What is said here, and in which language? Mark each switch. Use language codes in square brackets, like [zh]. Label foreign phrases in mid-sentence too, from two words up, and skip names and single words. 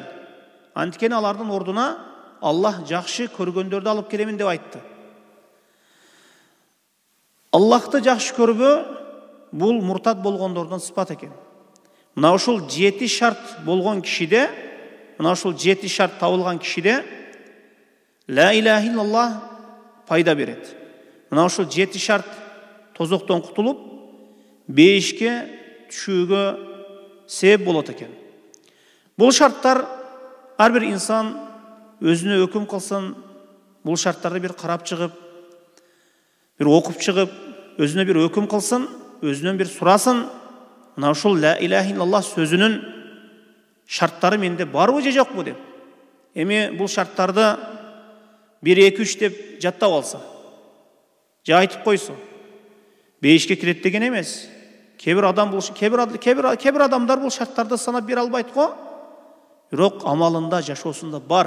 [ky] Анткени алардын ордуна Аллах жакшы көргөндөрдү алып келемин деп айтты. Аллахты жакшы көрбөө бул муртат болгондордун сыпат экен. Мына ушул 7 шарт болгон кишиде, мына ушул 7 шарт табылган кишиде [ar] لا إله إلا الله [ky] пайда берет. Мына ушул 7 шарт тозоктон кутулуп, бейишке түшүүгө себеп болот экен. Бул шарттар ар бир инсан өзүнө өкүм кылсын, бул шарттарды бир карап чыгып, бир окуп чыгып, өзүнө бир өкүм кылсын, өзүнөн бир сурасын, мына ушул [ar] لا إله إلا الله [ky] сөзүнүн шарттары менде барбы же жокпу деп. Эми бул шарттарды 1-2-3 деп жаттап алса, же айтып койсо, 5-ке кирет деген эмес. Кебир адамдар бул шарттарды санап бере албайт го, бирок амалында, жашоосунда бар.